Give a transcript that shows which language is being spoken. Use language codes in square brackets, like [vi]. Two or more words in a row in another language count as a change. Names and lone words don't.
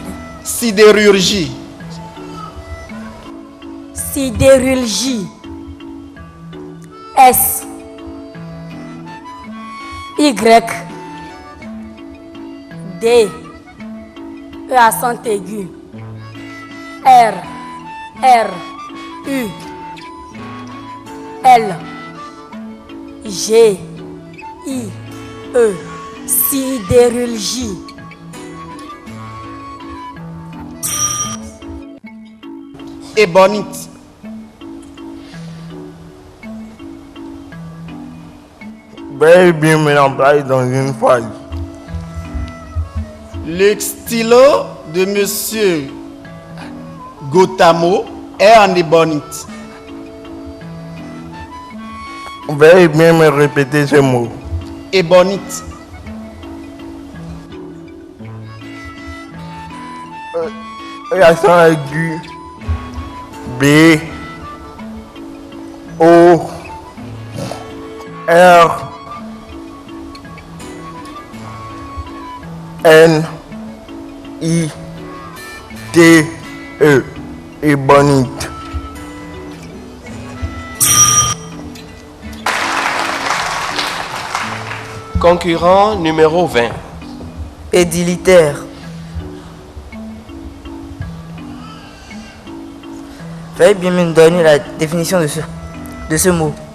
[fr] Sidérurgie. Sidérurgie. S. Y. D. E accent aigu. R. R. U. L. G. I. E. Sidérurgie. Ébonite. Veuillez bien me l'employer dans une phrase. Le stylo de Monsieur Gotamo est en ébonite. Veuillez bien me répéter ce mot. Ébonite. L'accent aigu. B. O. R. N. I. T. E. Ébonite. Concurrent numéro 20. Édilitaire. Veuillez bien me donner la définition de ce mot.